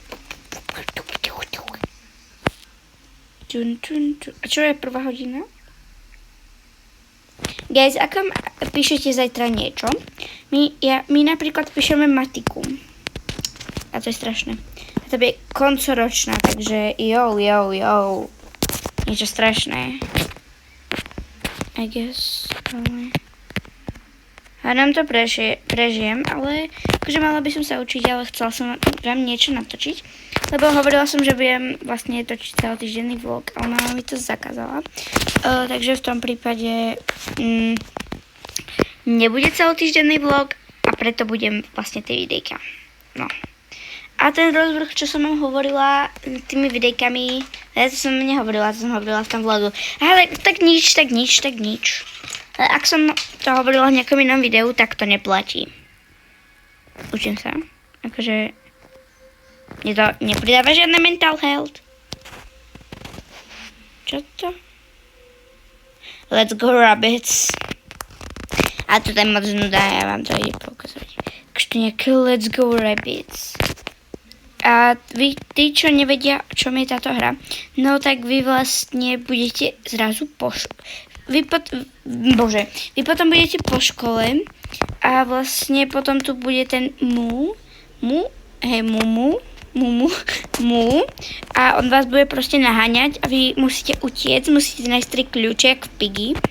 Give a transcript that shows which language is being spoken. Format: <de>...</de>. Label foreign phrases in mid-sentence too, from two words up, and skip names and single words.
<sk>A čo je 1. hodina? Guys, ako píšete zajtra niečo, my napríklad píšeme matiku. A to je strašné. A to je koncoročná, takže jo. Niečo strašné.</sk> <en>I guess.</en> <sk>A nám to prežijem, ale akože mala by som sa učiť, ale chcela som vám niečo natočiť. Lebo hovorila som, že budem vlastne točiť celotýždenný vlog, ale mama mi to zakázala. Takže v tom prípade nebude celotýždenný vlog a preto budem vlastne tie videjka. No. A ten rozvrh, čo som vám hovorila tými videjkami, ja to som nehovorila, to som hovorila v tom vlogu. Ale tak nič. Ale ak som to hovorila v nejakom inom videu, tak to neplatí. Učím sa. Akože mne to nepridáva žiadne</sk> <en>mental health.</en> <sk>Čo to?</sk> <en>Let's go rabbits.</en> <sk>A to je moc nuda, ja vám to ide pokazať. Kto nejaké</sk> <en>let's go rabbits.</en> <sk>A vy, tí, čo nevedia, čo je táto hra, no tak vy vlastne budete zrazu vy potom budete po škole a vlastne potom tu bude ten Mumu a on vás bude proste naháňať a vy musíte utiecť, musíte nájsť 3 kľúče, jak v Piggy.</sk>